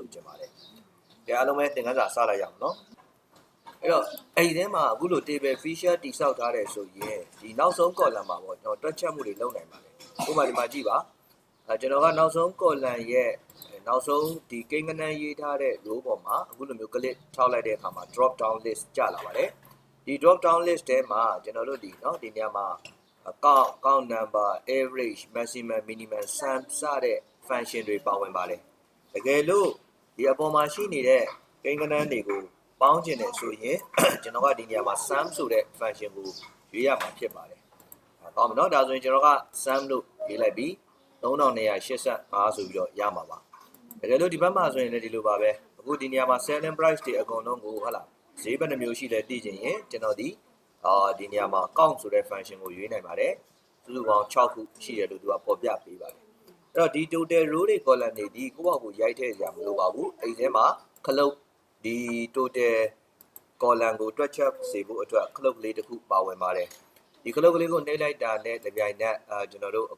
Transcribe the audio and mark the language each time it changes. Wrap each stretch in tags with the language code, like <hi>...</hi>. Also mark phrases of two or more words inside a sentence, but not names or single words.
<my>ချင်ပါတယ်အားလုံးပဲသင်ခန်းစာစလိုက်ရအောင်နော်အဲ့တော့အဲ့ဒီထဲမှာအခုလို</my> <en>table feature</en> <my>တိစောက်ထားတယ်ဆိုရင်ဒီနောက်ဆုံး column မှာပေါ့ကျွန်တော်တွက်ချက်မှုတွေ လုပ်နိုင်ပါတယ်ဥပမာဒီမှာကြည့်ပါကျွန်တော်ကနောက်ဆုံး column ရဲ့နောက်ဆုံးဒီကိန်းဂဏန်းရေးထားတဲ့ row ပေါ်မှာအခု လိုမျိုး click ထောက်လိုက်တဲ့အခါမှာ</my> <en>drop down list</en> <my>ကျလာပါတယ်ဒီ</my> <en>drop down list</en> <my>ထဲမှာကျွန်တော်တို့ဒီနေရာမှာ</my> <en>count number average maximum minimum sum</en> <my>စတဲ့ function တွေပါဝင်ပါတယ်တကယ်လို့ဒီအပေါ်မှာရှိနေတဲ့ကိန်းဂဏန်းတွေကိုပေါင်းချင်တယ်ဆိုရင်ကျွန်တော်ကဒီနေရာမှာ sum ဆိုတဲ့ function ကိုရွေးရမှာဖြစ်ပါတယ်။ကောင်းပြီနော်ဒါဆိုရင်ကျွန်တော်က sum လို့ရေးလိုက်ပြီး 3285ဆိုပြီးတော့ရမှာပါ။တကယ်လို့ဒီဘက်မှာဆိုရင်လည်းဒီလိုပါပဲ။အခုဒီနေရာမှာ</my> <en>selling price</en> <my>တွေအကုန်လုံးကိုဟုတ်လားဈေးဘယ်နှမျိုးရှိလဲသိချင်ရင်ကျွန်တော်ဒီနေရာမှာ count ဆိုတဲ့ function ကိုရွေးနိုင်ပါတယ်။စုစုပေါင်း6ခုရှိတယ်လို့သူကပေါ်ပြပေးပါတယ်။အဲ့တော့ဒီ</my> <en>total row</en> <my>တွေ column တွေဒီကိုယ့်ဘာကိုရိုက်ထည့်ကြမလို့ပါဘူးအဲ့ဒီထဲမှာခလုတ်ဒီ</my> <en>total column</en> <my>ကိုတွက်ချက်စေဖို့အတွက်ခလုတ်ကလေးတစ်ခုပါဝင်ပါတယ်ဒီခလုတ်ကလေးကိုနှိပ်လိုက်တာနဲ့တပြိုင်နက်ကျွန်တော်တို့အခု</my>